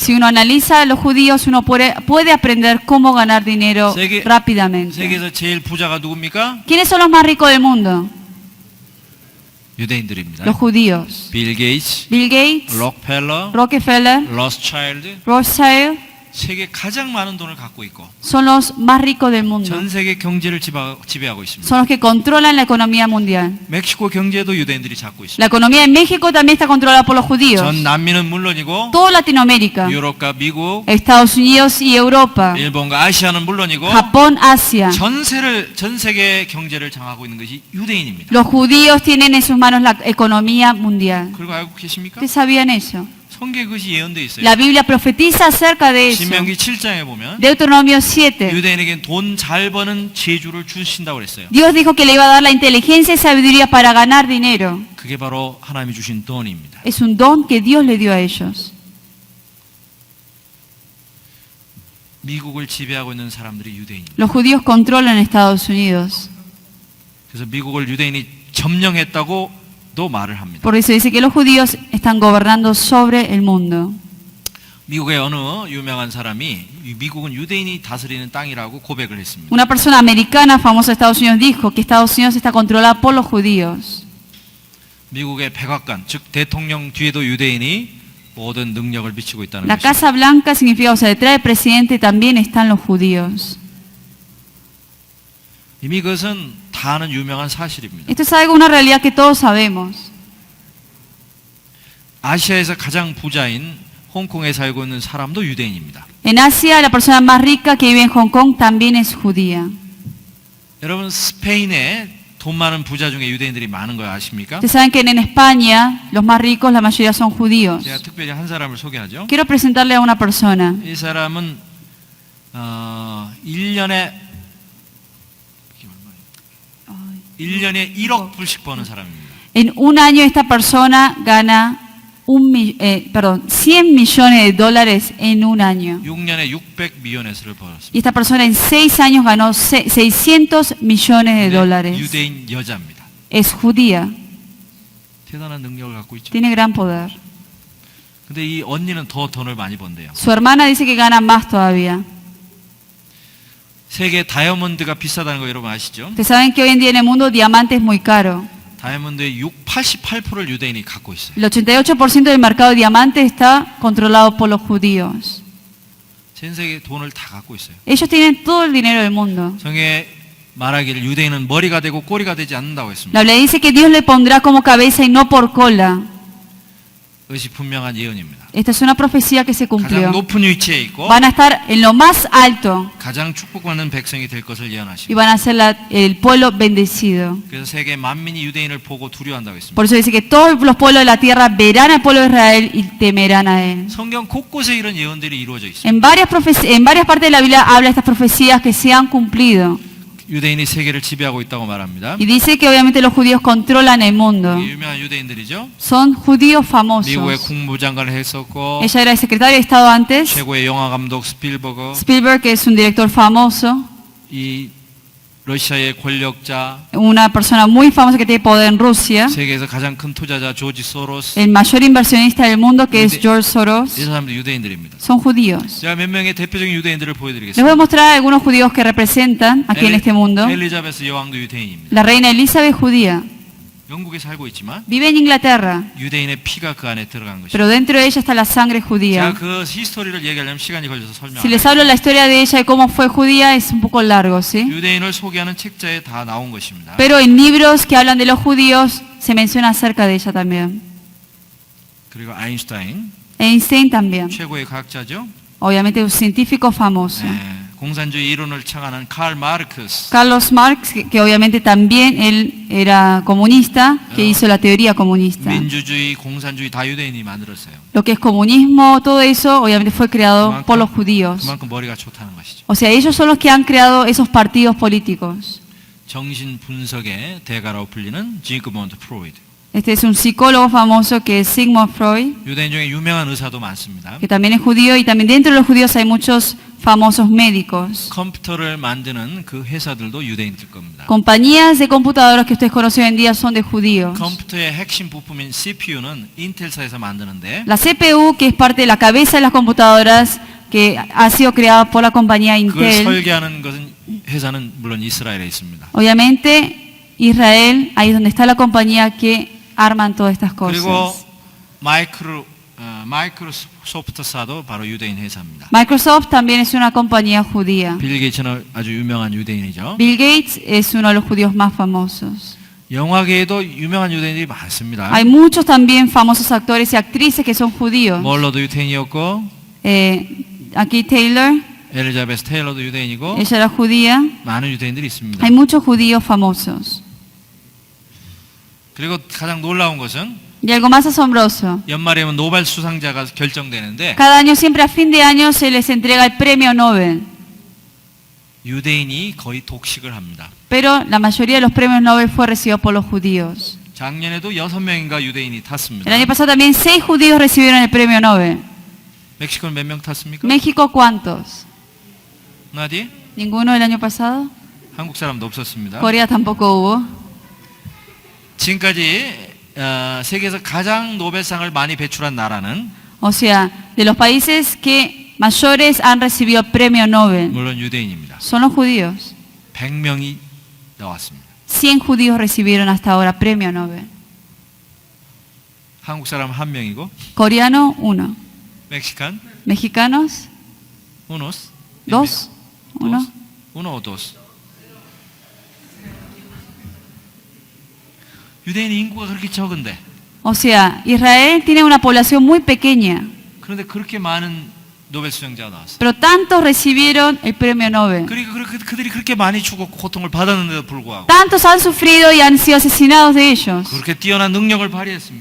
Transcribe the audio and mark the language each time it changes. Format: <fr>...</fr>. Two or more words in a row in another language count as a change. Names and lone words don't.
<es>Si uno analiza a los judíos, uno puede aprender cómo ganar dinero rápidamente.</es> <ko>세계에서 제일 부자가 누굽니까?</ko> <es>¿Quiénes son los más ricos del mundo?</es> <ko>유대인들입니다.</ko> <es>Los judíos.</es> <ko>빌 게이츠,</ko> <es>Bill Gates,</es> <ko>록펠러,</ko> <es>Rockefeller,</es> <ko>로스차일드,</ko> <es>Rothschild</es> <ko>세계 가장 많은 돈을 갖고 있고</ko> <es>son los más ricos del mundo.</es> <ko>전 세계 경제를 지배하고 있습니다.</ko> <es>Son los que controlan la economía mundial.</es> <ko>멕시코 경제도 유대인들이 잡고 있습니다.</ko> <es>La economía de México también está controlada por los judíos.</es> <ko>전 남미는 물론이고</ko> <es>Toda Latinoamérica,</es> <ko>유럽과 미국,</ko> <es>Estados Unidos y Europa,</es> <ko>일본과 아시아는 물론이고</ko> <es>Japón, Asia.</es> <ko>전 세계 경제를 장악하고 있는 것이 유대인입니다.</ko> <es>Los judíos tienen en sus manos la economía mundial.</es> <ko>그리고 알고 계십니까?</ko> <es>¿Ustedes sabían eso?</es> <ko>성경에 그것이 예언되어 있어요.</ko> <es>La Biblia profetiza acerca de eso.</es> <ko>신명기 7장에 보면</ko> <es>Deuteronomio 7.</es> <ko>유대인에게 돈 잘 버는 재주를 주신다고 그랬어요.</ko> <es>Dios dijo que le iba a dar la inteligencia y sabiduría para ganar dinero.</es> <ko>그게 바로 하나님이 주신 돈입니다.</ko> <es>Es un don que Dios le dio a ellos.</es> <ko>미국을 지배하고 있는 사람들이 유대인입니다.</ko> <es>Los judíos controlan Estados Unidos.</es> <ko>그래서 미국을 유대인이 점령했다고 도 말을 합니다.</ko> <es>Por eso dice que los judíos están gobernando sobre el mundo.</es> <ko>미국의 어느 유명한 사람이 미국은 유대인이 다스리는 땅이라고 고백을 했습니다.</ko> <es>Una persona americana famosa de Estados Unidos dijo que Estados Unidos está controlada por los judíos.</es> <ko>미국의 백악관, 즉 대통령 뒤에도 유대인이 모든 능력을 미치고 있다는</ko> <es>La</es> <ko>것입니다.</ko> <es>Casa Blanca significa, o sea, detrás del presidente también están los judíos.</es> <ko>이미 그것은 다 아는 유명한 사실입니다.</ko> <es>Esto es algo, una realidad que todos sabemos.</es> <ko>아시아에서 가장 부자인 홍콩에 살고 있는 사람도 유대인입니다.</ko> <es>En Asia, la persona más rica que vive en Hong Kong también es judía.</es> <ko>여러분 스페인에 돈 많은 부자 중에 유대인들이 많은 거 아십니까?</ko> <es>Ustedes saben que en España los más ricos, la mayoría son judíos.</es> <ko>제가 특별히 한 사람을 소개하죠.</ko> <es>Quiero presentarle a una persona.</es> <ko>이 사람은 1년에 1억 불씩 버는 사람입니다.</ko> <es>En un año esta persona gana 100 millones de dólares en un año.</es> <ko>6년에 600미연에서를 벌었습니다.</ko> <es>Y esta persona en 6 años ganó 600 millones de dólares.</es> <ko>유대인 여자입니다.</ko> <es>Es judía,</es> <ko>대단한 능력을 갖고 있죠.</ko> <es>tiene gran poder.</es> <ko>근데 이 언니는 더 돈을 많이 번대요.</ko> <es>Su hermana dice que gana más todavía.</es> <ko>세계 다이아몬드가 비싸다는 거 여러분 아시죠?</ko> <es>Ustedes saben que hoy en día en el mundo diamante es muy caro.</es> <ko>다이아몬드의 88%를 유대인이 갖고 있어요.</ko> <es>El 88% del mercado de diamantes está controlado por los judíos.</es> <ko>전 세계 돈을 다 갖고 있어요.</ko> <es>Ellos tienen todo el dinero del mundo.</es> <ko>성경에 말하기를 유대인은 머리가 되고 꼬리가 되지 않는다고 했습니다.</ko> <es>La Biblia dice que Dios le pondrá como cabeza y no por cola.</es> <ko>그것이 분명한 예언입니다.</ko> <es>Esta es una profecía que se</es> <ko>가장</ko> <es>cumplió.</es> <ko>높은 위치에 있고</ko> <es>Van a estar en lo más alto</es> <ko>가장 축복받는 백성이 될 것을</ko> <es>y</es> <ko>예언하십니다.</ko> <es>van a ser el pueblo bendecido.</es> <ko>그래서 세계 만민이 유대인을 보고 두려워한다고 했습니다.</ko> <es>Por eso dice que todos los pueblos de la tierra verán al pueblo de Israel y temerán a él.</es> <ko>성경 곳곳에 이런 예언들이 이루어져 있습니다.</ko> <es>En varias partes de la Biblia habla de estas profecías que se han cumplido.</es> <ko>유대인이 세계를 지배하고 있다고 말합니다.</ko> <es>Y dice que obviamente los judíos controlan el mundo.</es> <ko>유명한 유대인들이죠.</ko> <es>Son judíos</es> <ko>미국의</ko> <es>famosos.</es> <ko>국무장관을 했었고</ko> <es>Ella era el secretario de Estado antes.</es> <ko>최고의 영화 감독 스필버그,</ko> <es>Spielberg, que es un director famoso,</es> <ko>이 러시아의 권력자,</ko> <es>una persona muy famosa que tiene poder en Rusia,</es> <ko>세계에서 가장 큰 투자자 조지 소로스,</ko> <es>el mayor inversionista del mundo que es George</es> <ko>이</ko> <es>Soros,</es> <ko>사람들 유대인들입니다.</ko> <es>son judíos.</es> <ko>제가 몇 명의 대표적인 유대인들을</ko> <es>Les voy</es> <ko>보여드리겠습니다.</ko> <es>a mostrar algunos judíos que representan aquí en este mundo.</es> <ko>엘리자베스 여왕도 유대인입니다.</ko> <es>La reina Elizabeth judía,</es> <ko>영국에 살고 있지만</ko> <es>vive en Inglaterra,</es> <ko>유대인의 피가 그 안에 들어간 것입니다.</ko> <es>pero dentro de ella está la sangre</es> <ko>제가</ko> <es>judía.</es> <ko>그 히스토리를 얘기하려면 시간이 걸려서</ko> <es>Si</es> <ko>설명합니다.</ko> <es>les hablo la historia de ella y cómo fue judía es un poco largo, ¿sí?</es> <ko>유대인을 소개하는 책자에 다 나온 것입니다.</ko> <es>Pero en libros que hablan de los judíos se menciona acerca de ella también.</es> <ko>그리고 아인슈타인,</ko> <es>Einstein también,</es> <ko>최고의 과학자죠.</ko> <es>obviamente un científico famoso.</es> <ko>공산주의 이론을 창안한 칼 마르크스,</ko> <es>Carlos Marx, que obviamente también él era comunista, que hizo la teoría comunista.</es> <ko>민주주의, 공산주의 다 유대인이 만들었어요.</ko> <es>Lo que es comunismo, todo eso obviamente fue creado por los judíos.</es> <ko>그만큼 머리가 좋다는 것이죠.</ko> <es>O sea, ellos son los que han creado esos partidos políticos.</es> <ko>정신 분석의 대가라고 불리는 지그먼트 프로이드.</ko> <es>Este es un psicólogo famoso que es Sigmund Freud,</es> <ko>유대인 중에 유명한 의사도 많습니다.</ko> <es>que también es judío, y también dentro de los judíos hay muchos famosos médicos.</es> <ko>컴퓨터를 만드는 그 회사들도 유대인들 겁니다.</ko> <es>Compañías de computadoras que ustedes conocen hoy en día son de judíos.</es> <ko>컴퓨터의 핵심 부품인 CPU는 인텔사에서 만드는데</ko> <es>La CPU, que es parte de la cabeza de las computadoras, que ha sido creada por la compañía</es> <ko>그걸</ko> <es>Intel,</es> <ko>설계하는 것은 회사는 물론 이스라엘에 있습니다.</ko> <es>obviamente Israel, ahí es donde está la compañía que arman todas estas</es> <ko>그리고</ko> <es>cosas.</es> <ko>마이크로소프트사도 바로 유대인 회사입니다.</ko> <es>Microsoft también es una compañía judía.</es> <ko>빌 게이츠는 아주 유명한 유대인이죠.</ko> <es>Bill Gates es uno de los judíos más famosos.</es> <ko>영화계에도 유명한 유대인들이 많습니다.</ko> <es>Hay muchos también famosos actores y actrices que son judíos.</es> <ko>멀러도 유대인이었고</ko> <es>Aquí Taylor,</es> <ko>엘리자베스 테일러도 유대인이고</ko> <es>ella era judía.</es> <ko>많은 유대인들이 있습니다.</ko> <es>Hay muchos judíos famosos.</es> <ko>그리고 가장 놀라운 것은</ko> <es>Y algo más asombroso,</es> <ko>연말에 오면 노벨 수상자가 결정되는데</ko> <es>cada año siempre a fin de año se les entrega el premio Nobel.</es> <ko>유대인이 거의 독식을 합니다.</ko> <es>Pero la mayoría de los premios Nobel fue recibido por los judíos.</es> <ko>작년에도 6명인가 유대인이 탔습니다.</ko> <es>El año pasado también 6 judíos recibieron el premio Nobel.</es> <ko>멕시코는 몇 명 탔습니까?</ko> <es>México, ¿cuántos?</es> <ko>나디?</ko> <es>¿Ninguno el año pasado?</es> <ko>한국 사람도 없었습니다.</ko> <es>Corea tampoco hubo.</es> <ko>지금까지 세계에서 가장 노벨상을 많이 배출한 나라는</ko> <es>O sea, de los países que mayores han recibido el premio Nobel</es> <ko>물론 유대인입니다.</ko> <es>son los judíos.</es> <ko>100명이 나왔습니다.</ko> <es>100 judíos recibieron hasta ahora premio Nobel.</es> <ko>한국 사람 1명이고</ko> <es>Coreano, 1.</es> <ko>멕시칸</ko> <es>Mexicanos, unos 2. 1. uno o dos.</es> <ko>유대인 인구가 그렇게 적은데</ko> <es>O sea, Israel tiene una población muy pequeña,</es> <ko>그런데 그렇게 많은 노벨 수상자가 나왔어요.</ko> <es>pero tantos recibieron el premio Nobel.</es> <ko>그러니까 그들이 그렇게 많이 죽었고 고통을 받았는데도 불구하고</ko> <es>Tantos han sufrido y han sido asesinados de ellos,</es> <ko>그렇게 뛰어난 능력을 발휘했습니다.</ko>